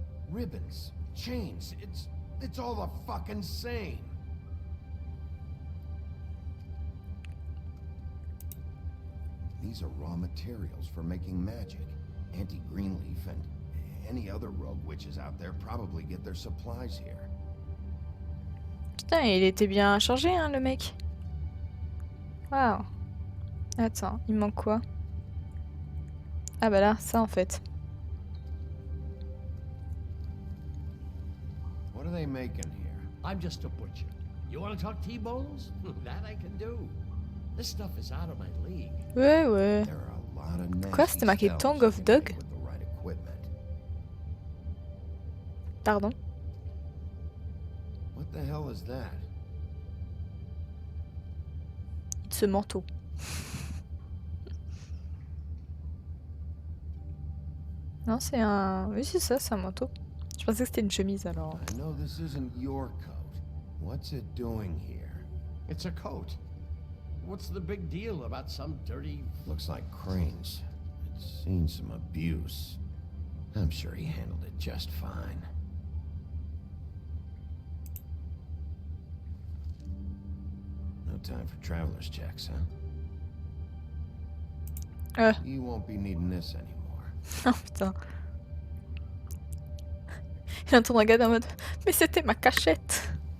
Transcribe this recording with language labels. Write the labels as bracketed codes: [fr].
[en] Ribbons, chains, it's all the fucking same. These are raw materials for making magic. Auntie Greenleaf and any other rogue witches out there probably get their supplies here. [fr] Putain, il était bien chargé, hein, le mec. Waouh. Attends, il manque quoi? Ah bah là, ça en fait. [en] What are they making here? I'm just a butcher. You want to talk T-bones? That I can do. This stuff is out of my league. [fr] Ouais, ouais. [en] There are a lot of [fr] Quoi, c'était marqué Tongue of Dog? [en] with the right equipment. [fr] Pardon. [en] What the hell is that? [fr] Ce manteau. Non, c'est un... Oui, c'est ça, c'est un manteau. Je pensais que c'était une chemise, alors... [en] I know this isn't your coat. What's it doing here? It's a coat. What's the big deal about some dirty... Looks like Crane's. It's seen some abuse. I'm sure he handled it just fine. No time for traveler's checks, huh? You won't be needing this anymore. [fr] Oh putain. Il est en train de regarder en mode... Mais c'était ma cachette.